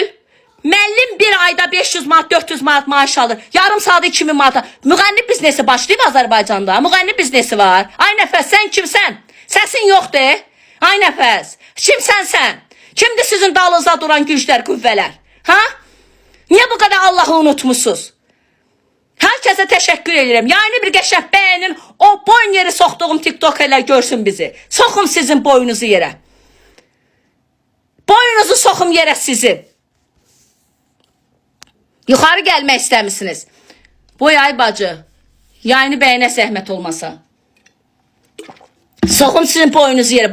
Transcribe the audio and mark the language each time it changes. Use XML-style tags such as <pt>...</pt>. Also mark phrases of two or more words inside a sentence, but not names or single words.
<az>Müəllim bir ayda 500 manat, 400 manat maaş alır. Yarım saat 2000 manat. Müğənni biznesi başlayıb Azərbaycanda. Müğənni biznesi var. Ay nəfəs, sən kimsən? Səsin yoxdur. Ay nəfəs. Kimsən sən? Kimdir sizin dalınızda duran güclər, qüvvələr? Ha? Niyə bu qədər Allah'ı unutmuşsunuz?</az> <tr>Herkese teşekkür ederim.</tr> <az>Yani bir qəşəb bəyənin, o boyun yeri soxduğum TikTokerlər görsün bizi. Soxum sizin boyunuzu yerə. Boyunuzu soxum yerə sizin. Yuxarı gəlmək istəmisiniz. Boy ay bacı. Yani bəyənə zəhmət olmasa. Soxum sizin boyunuzu yerə.</az>